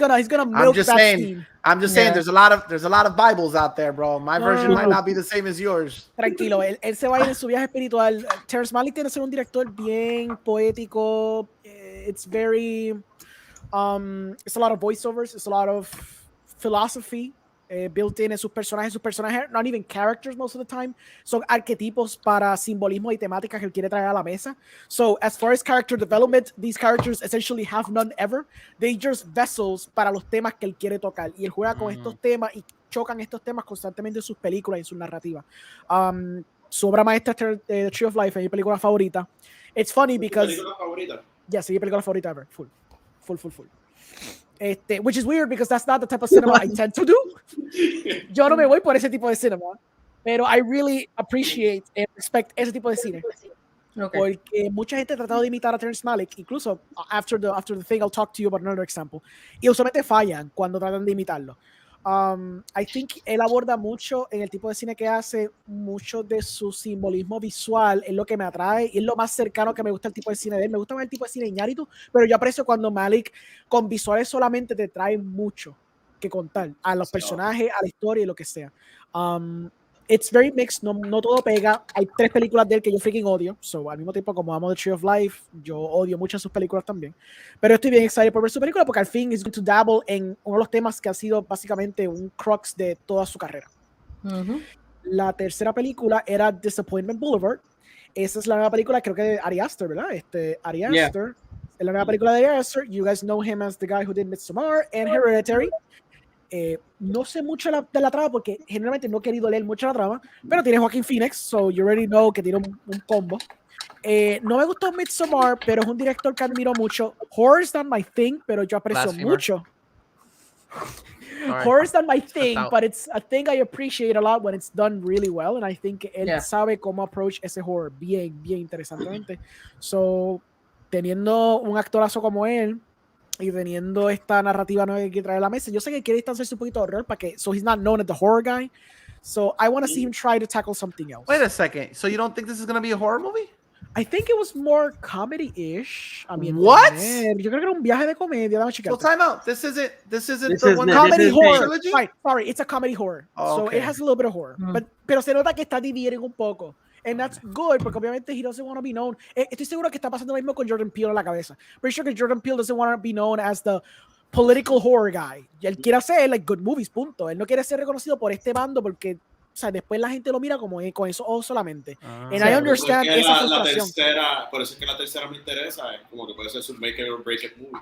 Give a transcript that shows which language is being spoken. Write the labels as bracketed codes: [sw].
[en] He's gonna milk that steam. I'm just saying, there's a lot of Bibles out there, bro. My version might not be the same as yours. [es] Tranquilo, él se va a ir en su viaje espiritual. Terrence Malick tiene que ser un director bien poético. [en] It's very, it's a lot of voiceovers. It's a lot of philosophy built in [es] sus personajes. Sus personajes, [en] not even characters most of the time, [es] son arquetipos para simbolismo y temáticas que él quiere traer a la mesa. [en] So as far as character development, these characters essentially have none ever. They just vessels [es] para los temas que él quiere tocar. Y él juega con estos temas y chocan estos temas constantemente en sus películas y en sus narrativas. Su obra maestra es The Tree of Life, es mi película favorita. [en] It's funny because... [es] ¿Tu película favorita? Yeah, sí, mi película favorita ever. [en] Full. Which is weird because that's not the type of cinema I tend to do. [es] Yo no me voy por ese tipo de cinema, pero [en] I really appreciate and respect [es] ese tipo de cine. [en] Okay. [es] Porque mucha gente ha tratado de imitar a Terrence Malick, incluso [en] after the thing I'll talk to you about another example, [es] y usualmente fallan cuando tratan de imitarlo. [en] I think [es] él aborda mucho en el tipo de cine que hace, mucho de su simbolismo visual, es lo que me atrae y es lo más cercano que me gusta el tipo de cine de él. Me gusta más el tipo de cine de Iñárritu, pero yo aprecio cuando Malick con visuales solamente te trae mucho que contar a los personajes, a la historia y lo que sea. [en] it's very mixed, [es] no todo pega. Hay 3 películas de él que yo freaking odio, so al mismo tiempo como amo The Tree of Life, yo odio muchas de sus películas también. Pero estoy bien excited por ver su película porque al fin [en] is going to dabble [es] en uno de los temas que ha sido básicamente un crux de toda su carrera. La tercera película era Disappointment Boulevard. Esa es la nueva película, creo que de Ari Aster, ¿verdad? Ari Aster. Es la nueva película de Ari Aster. [en] You guys know him as the guy who did Midsommar and Hereditary. [es] No sé mucho de la trama porque generalmente no he querido leer mucho la trama, pero tiene Joaquin Phoenix, [en] so you already know [es] que tiene un combo. No me gustó Midsommar, pero es un director que admiro mucho. [en] Horror is not my thing, [es] pero yo aprecio mucho. [en] Horror is not my thing, but it's a thing I appreciate a lot when it's done really well, and I think [es] él sabe cómo [en] approach [es] ese horror bien interesantemente. So, teniendo un actorazo como él y teniendo esta narrativa nueva que trae a la mesa, yo sé que quiere distanciarse un poquito de horror para que, [en] so he's not known as the horror guy. So I want to see him try to tackle something else. Wait a second. So you don't think this is going to be a horror movie? I think it was more comedy-ish. I mean, what? [es] Yo creo que era un viaje de comedia. [en] So time out. This isn't the comedy horror. Right, sorry, it's a comedy horror. Oh, so it has a little bit of horror. [es] Pero se nota que está dividiendo un poco. [en] And that's good, [es] porque obviamente [en] he doesn't want to be known. [es] Estoy seguro que está pasando lo mismo con Jordan Peele en la cabeza. [en] Pretty sure que Jordan Peele doesn't want to be known as the political horror guy. [es] Y él quiere hacer [en] like good movies, [es] punto. Él no quiere ser reconocido por este bando porque, o sea, después la gente lo mira como con esos ojos solamente. [en] And I understand [es] esa frustración. Por eso es que la tercera me interesa, es como que puede ser su [en] make it or break it movie.